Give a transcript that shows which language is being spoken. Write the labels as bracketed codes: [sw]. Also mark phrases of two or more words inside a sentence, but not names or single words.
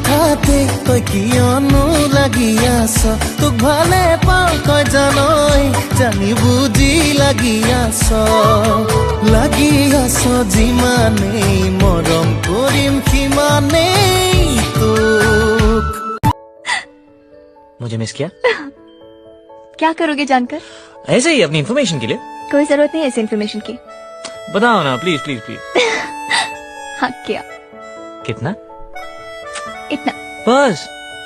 [as] ইয়াতে তই কিয়নো লাগি আছ তোক ভালে পাওঁ তই জানই জানি বুজি লাগি আছ যিমানেই মৰম কৰিম সিমানেই তোক। [hi] मुझे मिस किया? क्या करोगे जानकर? ऐसे ही अपनी इन्फॉर्मेशन के लिए। कोई जरूरत नहीं है ऐसे इन्फॉर्मेशन की। बताओ ना प्लीज प्लीज प्लीज। हाँ किया। कितना? इतना। बस